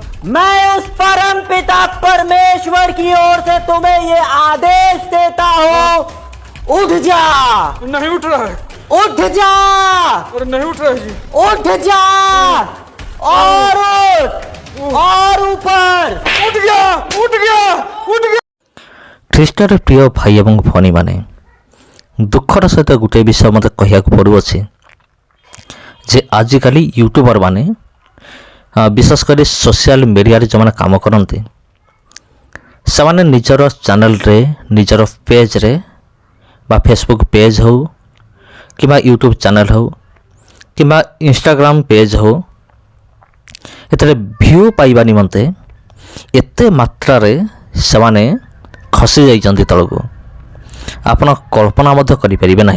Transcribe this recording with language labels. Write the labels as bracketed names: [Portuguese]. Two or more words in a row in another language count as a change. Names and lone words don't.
[Hindi] मैं उस परम पिता परमेश्वर की ओर से तुम्हें ये आदेश देता हूँ, उठ जा। नहीं उठ रहा है। उठ जा। और नहीं उठ रहा है जी। उठ जा और उठ और ऊपर। उठ गया उठ गया उठ गया। [Odia] ଖ୍ରୀଷ୍ଟରେ ପ୍ରିୟ ଭାଇ ଏବଂ ଭଉଣୀମାନେ, ଦୁଃଖର ସହିତ ଗୋଟିଏ ବିଷୟ ମୋତେ କହିବାକୁ ପଡ଼ୁଅଛି ଯେ ଆଜିକାଲି ୟୁଟ୍ୟୁବର ମାନେ ବିଶେଷ କରି [English] social media [Odia] ଯେଉଁମାନେ କାମ କରନ୍ତି ସେମାନେ ନିଜର ଚ୍ୟାନେଲରେ, ନିଜର ପେଜରେ ବା ଫେସବୁକ୍ ପେଜ୍ ହେଉ କିମ୍ବା ୟୁଟ୍ୟୁବ୍ ଚ୍ୟାନେଲ ହେଉ କିମ୍ବା ଇନଷ୍ଟାଗ୍ରାମ ପେଜ୍ ହେଉ, ଏଥିରେ ଭ୍ୟୁ ପାଇବା ନିମନ୍ତେ ଏତେ ମାତ୍ରାରେ ସେମାନେ ଖସି ଯାଇଛନ୍ତି ତଳକୁ, ଆପଣ କଳ୍ପନା ମଧ୍ୟ କରିପାରିବେ ନାହିଁ।